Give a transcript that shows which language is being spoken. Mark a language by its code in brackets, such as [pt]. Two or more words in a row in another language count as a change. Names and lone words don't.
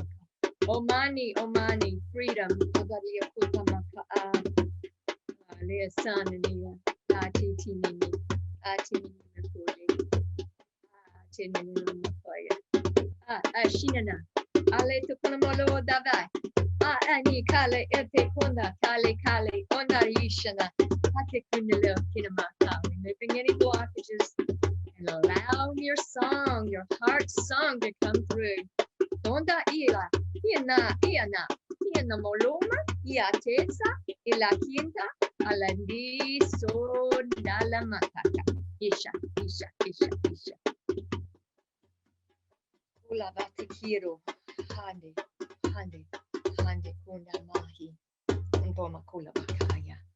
[en] Omani, Omani, freedom, Agadia Kutamaka, Lea Sanania, Ati Tinini, Ati Nakuri, Tinini Fire, Shinana, Ale Tukunamolo Davai, Ani Kale, Ete Kunda, Kale Kale, Onda Yishana, Hatekunilo Kinamaka, removing any blockages, and allow your song, your heart song to come through. Donda ila, iana, iana moloma, iateza, ila quinta, alandi son dala mataka. Isha, isha, isha, isha. Ula vatikiro, hande, hande, hande kunda mahi, ndoma kula bakaya.